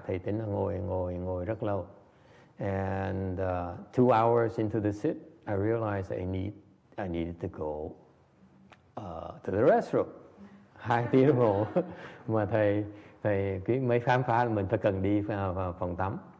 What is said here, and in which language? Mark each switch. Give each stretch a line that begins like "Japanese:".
Vietnamese: Thầy tính là ngồi rất lâu.
English: And 2 hours into the sit, I realized I needed to go to the restroom.
Vietnamese: 2 tiếng đồng hồ mà thầy mới khám phá là mình phải cần đi vào phòng tắm.